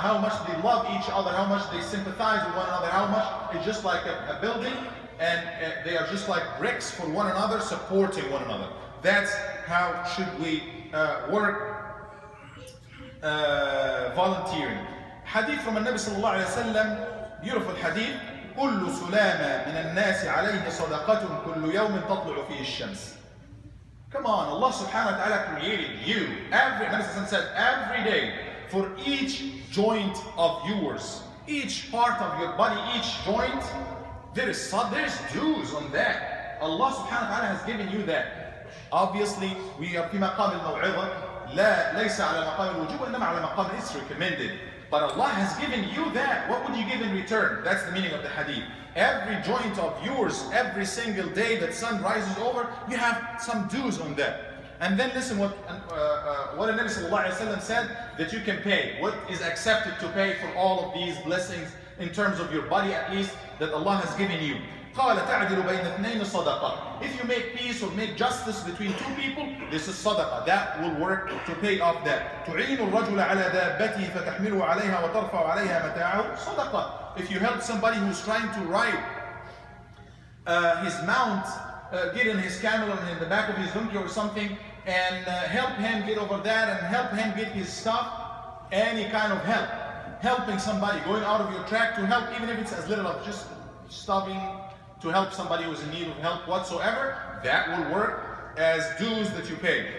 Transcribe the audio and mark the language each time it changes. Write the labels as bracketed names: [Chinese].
[English] How much they love each other, how much they sympathize with one another, how much it's just like a building, and they are just like bricks for one another, supporting one another. That's how should we work volunteering. Hadith from the Nabi sallallahu alayhi wa sallam, beautiful hadith. [Arabic] كل سلامة من الناس عليه صدقة كل يوم تطلع فيه الشمس. [English] Come on, Allah subhanahu wa ta'ala created you. Nabi said every day, for each joint of yours, each part of your body, each joint, there's dues on that. Allah subhanahu wa ta'ala has given you that. Obviously, we are [Arabic] في مقام الموعظة ليس على مقام الوجوب وإنما على مقام [English] it's recommended. But Allah has given you that. What would you give in return? That's the meaning of the hadith. Every joint of yours, every single day that sun rises over, you have some dues on that. And then listen what the Nabi sallallahu alayhi wa sallam said that you can pay. What is accepted to pay for all of these blessings in terms of your body, at least, that Allah has given you. [Arabic] قال تعدل بين اثنين صدقة. [English] If you make peace or make justice between two people, this is صدقة. That will work to pay off that. [Arabic] تعين الرجل على دابته فتحمله عليها وترفع عليها متاعه صدقة. [English] If you help somebody who's trying to ride his mount, get in his camel or in the back of his donkey or something, and help him get over that and help him get his stuff, any kind of help. Helping somebody, going out of your track to help, even if it's as little as just stopping to help somebody who's in need of help whatsoever, that will work as dues that you pay.